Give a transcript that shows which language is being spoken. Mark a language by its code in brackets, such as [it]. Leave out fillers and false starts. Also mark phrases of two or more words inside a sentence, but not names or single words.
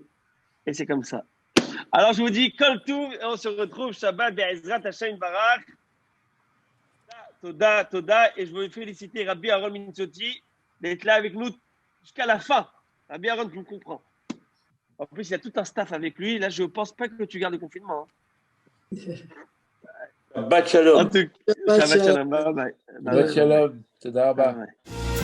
[fr] Et c'est comme ça. Alors, je vous dis, comme tout, on se retrouve [he] שבת בעזרת השם ברך. תודה, תודה. [fr] Et je veux féliciter Rabbi Aaron Minzotti d'être là avec nous jusqu'à la fin. Rabbi Aaron, tu me comprends. En plus, il y a tout un staff avec lui. Là, je ne pense pas que tu gardes le confinement. [he] שבת שלום. שבת שלום. [en] Bye bye. [he] שבת שלום. תודה רבה.